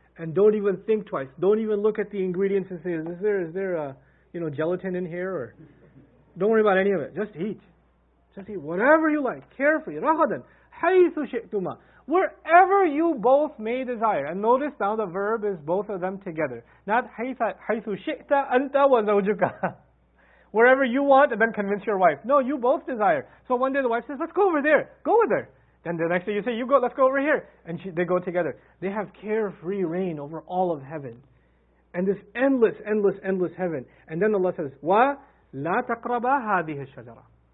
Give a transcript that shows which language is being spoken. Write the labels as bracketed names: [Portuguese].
[English] And don't even think twice. Don't even look at the ingredients and say, is there gelatin in here? Or don't worry about any of it. Just eat. Just eat whatever you like. Carefully. [Arabic] رَغَدًا حَيْثُ شِئْتُمَا. [English] Wherever you both may desire. And notice now the verb is both of them together. Not [Arabic] حَيْثُ شِئْتَ أَنْتَ وَزَوْجُكَ. [English] Wherever you want, and then convince your wife. No, you both desire. So one day the wife says, let's go over there. Go with her. Then the next day you say, you go, let's go over here. And they go together. They have carefree reign over all of heaven. And this endless, endless, endless heaven. And then Allah says, [Arabic] وَلَا تَقْرَبَا هَذِهِ الشَّجَرَةِ.